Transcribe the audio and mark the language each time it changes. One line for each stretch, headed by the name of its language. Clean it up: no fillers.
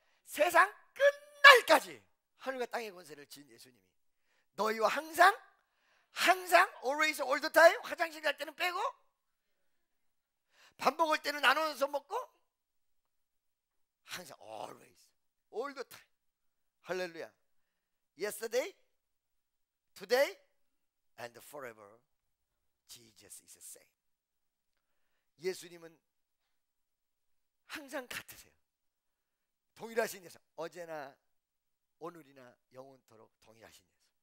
Korean: 세상 끝날까지 하늘과 땅의 권세를 지은 예수님이 너희와 항상
English: always all the time,
Korean: 화장실 갈 때는 빼고 밥 먹을 때는 나눠서 먹고 항상 always all the time. 할렐루야.
English: Yesterday, today, and forever Jesus is the same.
Korean: 예수님은 항상 같으세요. 동일하신 예수. 어제나 오늘이나 영원토록 동일하신 예수.